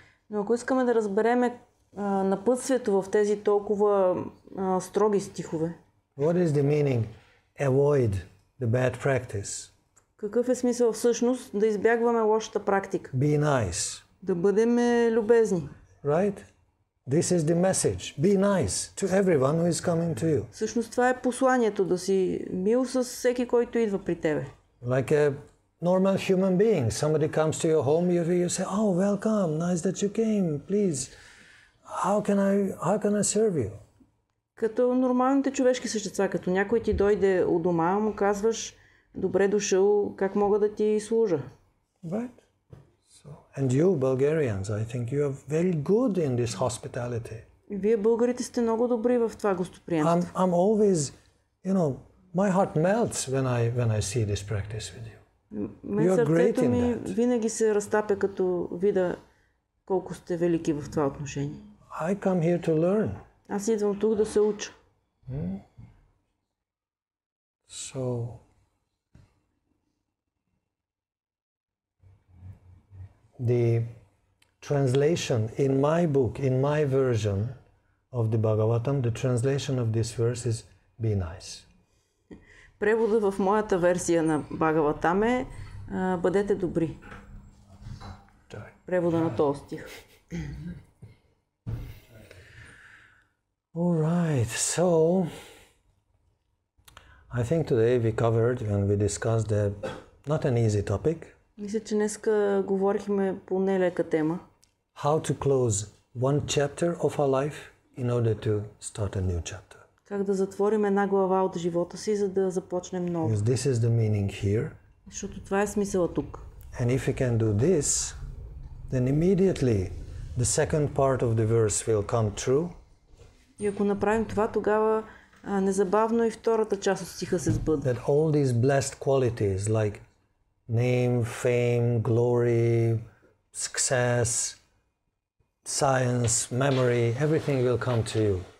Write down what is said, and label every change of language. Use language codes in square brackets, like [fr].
[bg] но ако искаме да разбереме напътствието в тези толкова строги стихове, [en] what is the meaning? Avoid the bad practice. [bg] Какъв е смисъл всъщност да избягваме лошата практика? [en] Be nice. [bg] Да бъдем любезни. [en] Right? This is the message. Be nice to everyone who is coming to you. [bg] Всъщност това е посланието, да си мил с всеки, който идва при тебе. [en] Like a normal human being. Somebody comes to your home, you say, "Oh, welcome. Nice that you came. Please, how can I serve you?" [bg] Като нормалните човешки същества, като някой ти дойде у дома, му казваш, добре дошъл, как мога да ти служа? [en] Right. So, and you Bulgarians, I think you are very good in this hospitality. [bg] Вие българите сте много добри в това гостоприемство. [en] I'm always, my heart melts when I see this practice with you. [bg] Сърцето ми винаги се разтапя, като видя колко сте велики в това отношение. [en] I come here to learn. [bg] Аз идвам тук да се уча. [en] So, the translation in my book, in my version of the Bhagavatam, the translation of this verse is be nice. [bg] Превода в моята версия на Бхагаватам е бъдете добри. Превода на този стих. [en] All right, so I think today we covered and we discussed not an easy topic. [bg] Мисля, че днеска говорихме по нелека тема. [en] How to close one chapter of our life in order to start a new chapter. [bg] Как да затворим една глава от живота си, за да започнем ново. [en] Because this is the meaning here. [bg] Защото това е смисъла тук. [en] And if we can do this, then immediately the second part of the verse will come true. [bg] И ако направим това, тогава незабавно и втората част от стиха се сбъдва. [en] That all these blessed qualities like name, fame, glory, success, science, memory, everything will come to you.